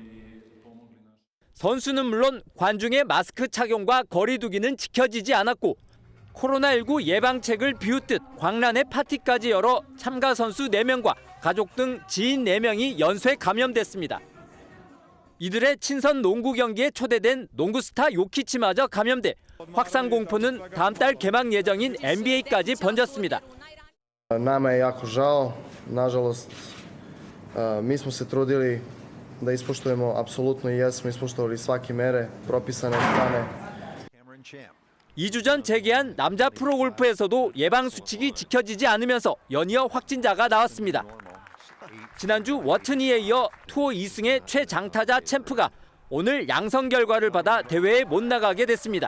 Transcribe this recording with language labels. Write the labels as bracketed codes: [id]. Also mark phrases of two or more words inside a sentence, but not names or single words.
[ko] 선수는 물론 관중의 마스크 착용과 거리 두기는 지켜지지 않았고 코로나19 예방책을 비웃듯 광란의 파티까지 열어 참가 선수 4명과 가족 등 지인 4명이 연쇄 감염됐습니다. 이들의 친선 농구 경기에 초대된 농구 스타 요키치마저 감염돼 확산 공포는 다음 달 개막 예정인 NBA까지 번졌습니다. [sr] Nama je jako žao, nažalost mi smo se trudili da ispoštujemo apsolutno i jesmo ispoštovali svake mere propisane od strane. [ko] 2주 전 재개한 남자 프로골프에서도 예방수칙이 지켜지지 않으면서 연이어 확진자가 나왔습니다. 지난주 워튼이에 이어 투어 2승의 최장타자 챔프가 오늘 양성 결과를 받아 대회에 못 나가게 됐습니다.